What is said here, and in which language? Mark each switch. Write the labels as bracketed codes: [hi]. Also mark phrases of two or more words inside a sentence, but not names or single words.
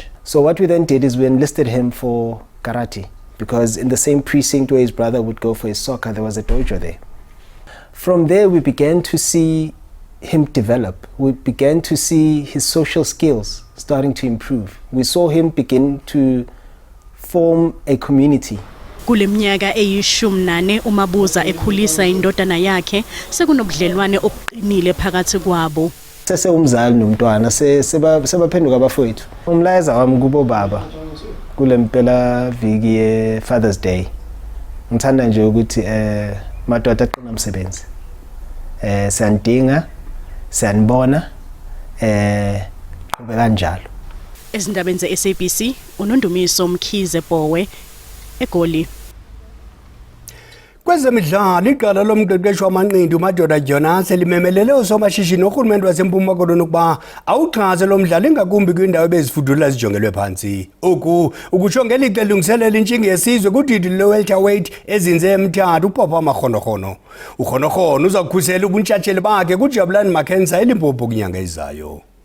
[en] So what we then did is we enlisted him for karate because in the same precinct where his brother would go for his soccer, there was a dojo there. From there, we began to see him develop. We began to see his social skills starting to improve. We saw him begin to form a community. [zu] Kule minyaka eyi-14 uMabuza ekhulisa indodana yakhe sekunobudlelwane obuqinile phakathi kwabo. Sesewumzali nomntwana sebaphenduka abafowethu. Umlayezo wami kubo baba kule mpela viki ye-Father's Day. Ngithanda nje ukuthi madoda aqina umsebenzi. Siyandinga, siyanibona, qhubeka kanjalo. Ezindabeni ze-SABC uNondumiso Mkhize Bowe eGoli. [xh] Kwezemidlalo iqala lomqeqeshi wamanqindi uMadoda Jonas limemelele usomashishini nohulumeni waseMpuma Koloni ukuba awuxhase lo mdlalo ingakumbi kwindawo ebezifudula zijongelwe phansi. Oku ukutsho ngelixa elungiselela intshingi yesizwe kudidi le-welterweight ezinze eMthatha uPapa Makgonogono. uKgonogono uza kukhusela ubuntshatsheli bakhe kuJabulani Makhensa eLimpopo kunyanga ezayo.